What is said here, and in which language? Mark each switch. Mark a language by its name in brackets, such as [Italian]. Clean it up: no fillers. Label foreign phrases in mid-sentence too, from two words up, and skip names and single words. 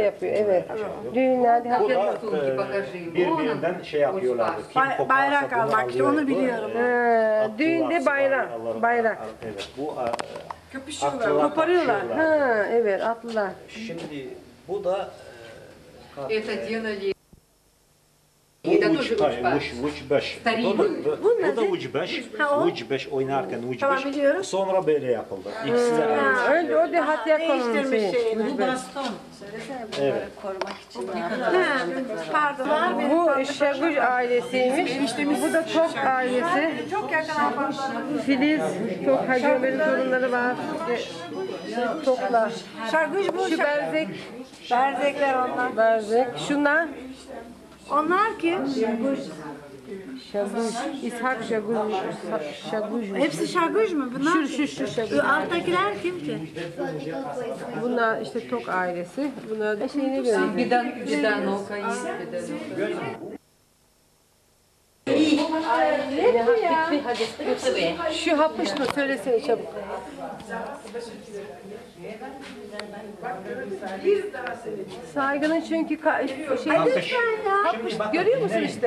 [Turkish] yapıyor. Evet. Düğünlerde Bu Hatiyoka'nın. da birbirinden şey yapıyorlardı. Kim koparsa Bayrak bunu almak işte, onu alıyordu. biliyorum. Düğünde bayrak. Bayrak. Evet. Bu Kapışıyorlar. atlılar Koparıyorlar. kapışıyorlar. Ha, evet atlılar. Şimdi bu da [Russian] Это делали. [Turkish] bu [Russian] Это тоже учба. [Turkish] uçbeş. [Russian] Старинный. [Turkish] Bu da uçbeş. Uçbeş oynarken Tamam, uçbeş. biliyorum. Sonra böyle yapıldı. İkisi de aynı. Ha, önce o da Hatiyoka'nın Değiştirmiş şeyi. şeyini. Bu baston. Söylesene bunları Evet. korumak için. Pardon. Bu Şaguj ailesiymiş. Bu da Tok ailesi. Çok yakın apartmanlar. Filiz, Tok Hacı Ömer'in torunları var. Toklar. Şargıç bu. Şu Berzek, Berzekler onlar. Berzek. Şunlar Onlar kim? Şaguj, İshak Şaguj, Şaguj. Hepsi şargıç mı? Bunlar Şu Şaguj. alttakiler kim ki? Bunlar işte Tok ailesi. Bunlar da şeyini görüyor. [Russian] Бедановка есть. Бедановка. [Turkish] Şu hapış mı? Söylesene çabuk. Saygının çünkü şey... Hapış. Hapış. Görüyor musun işte?